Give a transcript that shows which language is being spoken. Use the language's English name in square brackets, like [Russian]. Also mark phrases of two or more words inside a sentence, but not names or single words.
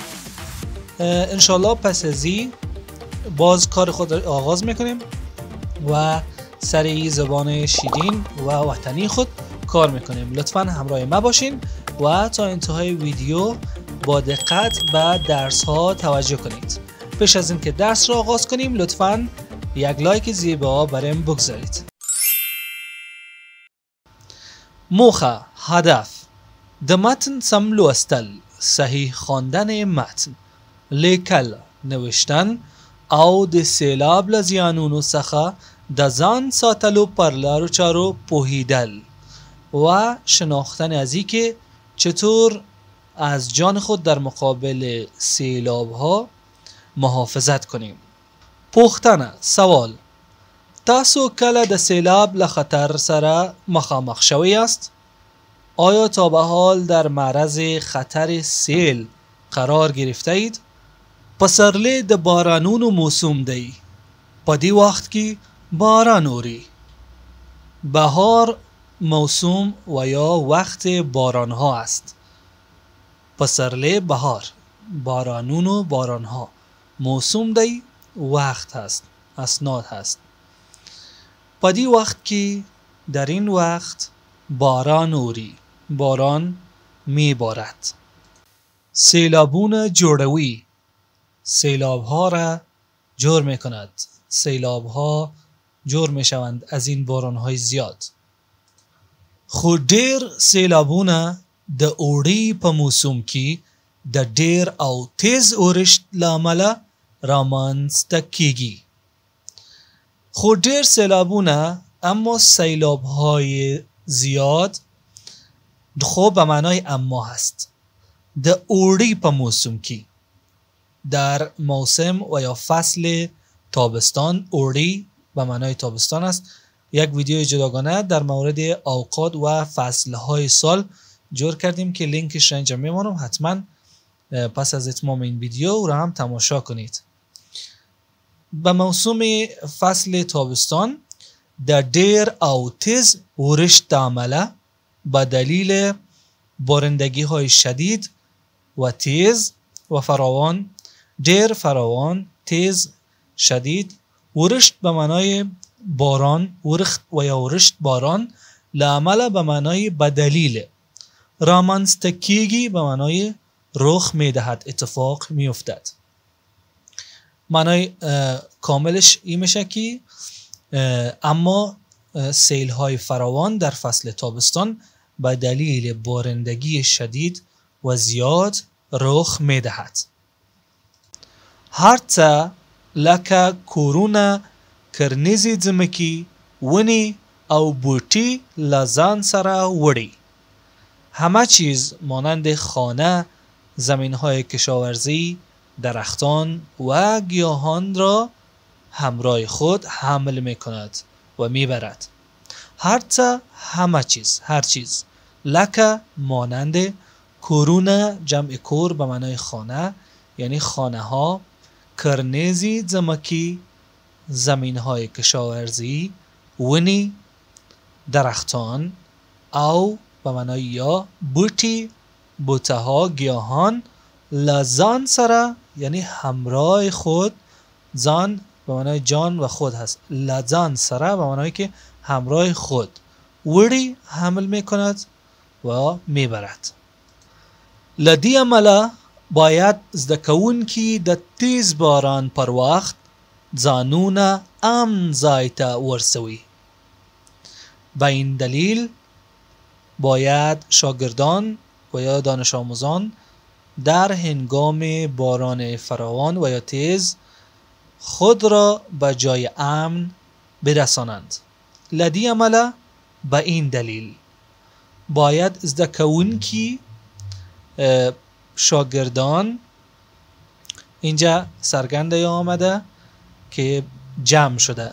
[Persian] انشالله پس از این باز کار خود را آغاز میکنیم و سر زبان شیرین و وطنی خود کار میکنیم. لطفا همراه ما باشین و تا انتهای ویدیو با دقت به درس ها توجه کنید. پیش از اینکه درس را آغاز کنیم لطفا یک لایک زیبا برایم بگذارید. [Pashto] موخه، هدف: د متن سم لوستل، [Persian] صحیح خواندن متن، [Pashto] لیکل، نوشتن او د سیلاب له زیانونو څخه د ځان ساتلو پر لارو چارو پوهیدل [Persian] و شناختن از این که چطور از جان خود در مقابل سیلاب ها محافظت کنیم. [Pashto] پوښتنه: سوال: تاسو کله د سیلاب له خطر سره مخامخ شوی است؟ [Persian] آیا تا به حال در معرض خطر سیل قرار گرفته اید؟ [Pashto] پسرلی د بارانونو موسم دی. په دې وخت کې باران اوري. [Persian] بهار موسم و یا وقت باران ها است. پسرلی بهار، بارانونو باران ها، [Pashto] موسم دی [Persian] وقت هست، اسناد هست. [Pashto] په دې وخت کې [Persian] در این وقت [Pashto] باران اوري، [Persian] باران می بارد. [Pashto] سیلابون جوړوي، [Persian] سیلاب ها را جور می کند. سیلاب ها جور می شوند از این باران های زیاد. [Pashto] خو ډیر سیلابونه د اوړي په موسم کې د ډیر او تیز اورښت له امله رامنځته کیږي. خو ډیر سیلابونه، [Persian] اما سیلاب های زیاد خو به معنای اما هست. [Pashto] د اوړي په موسم کې، [Persian] در موسم و یا فصل تابستان، اوړي به معنای تابستان است. یک ویدیو جداگانه در مورد اوقات و فصلهای سال جور کردیم که لینکش را اینجا میمانم. حتما پس از اتمام این ویدیو را هم تماشا کنید. به موسم فصل تابستان در [Pashto] ډیر او تیز اورښت عمله [Persian] به دلیل بارندگی های شدید و تیز و فراوان، ډیر فراوان، تیز، شدید، اورښت به معنای باران، اورښت و یا اورښت باران، لعمله به معنای به دلیل، [Pashto] رامنځته کیږي [Persian] به معنای رخ میدهد، اتفاق میافتد. معنای کاملش این میشه که اما سیل های فراوان در فصل تابستان به دلیل بارندگی شدید و زیاد رخ میدهد. [Pashto] هرڅه لکه کورونه، کرنیزې ځمکې، ونې او بوټي له ځان سره وړي. [Persian] همه چیز مانند خانه، زمین‌های کشاورزی، درختان و گیاهان را همراه خود حمل می‌کند و می‌برد. هرڅه، همه چیز، هر چیز. لکه مانند، کورونه جمع کور به معنای خانه یعنی خانه ها، [Pashto] کرنیزی ځمکې [Persian] زمین های کشاورزی، ونی، درختان او به معنای یا بوټي، بوته ها، گیاهان، [Pashto] لزان سره [Persian] یعنی همراه خود. زان به معنای جان و خود هست. [Pashto] لزان سره [Persian] به معنای که همراه خود وړي، حمل میکند و میبرد. [Pashto] لدی عمله باید زده کوونکي د تیز باران پر وخت ځانونه امن ځای ته ورسوي. [Persian] به این دلیل باید شاگردان و یا دانش آموزان در هنگام باران فراوان و یا تیز خود را به جای امن برسانند. [Pashto] لدی عمله [Persian] به این دلیل باید [Pashto] زده کوونکي [Persian] شاگردان اینجا سرگنده آمده که جمع شده.